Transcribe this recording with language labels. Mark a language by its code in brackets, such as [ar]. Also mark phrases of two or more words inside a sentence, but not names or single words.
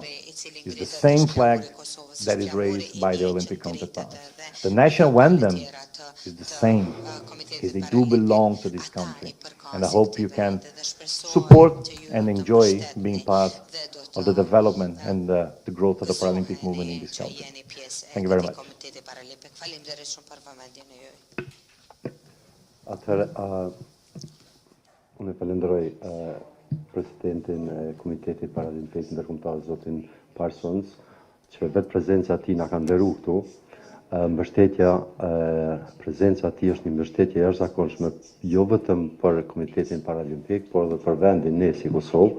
[en] It's the same flag that is raised by the Olympic counterparts. The national anthem is the same, because they do belong to this country. And I hope you can support and enjoy being part of the development and the growth of the Paralympic movement in this country. Thank you very much. [sq] Unë falenderoj presidentin e Komitetit Paralimpik Ndërkombëtar, zotin Parsons, që vetë prezenca e tij na ka nderuar këtu. Mbështetja, prezenca e tij është një mbështetje e jashtëzakonshme jo vetëm për Komitetin Paralimpik, por edhe për vendin ne si Kosovë.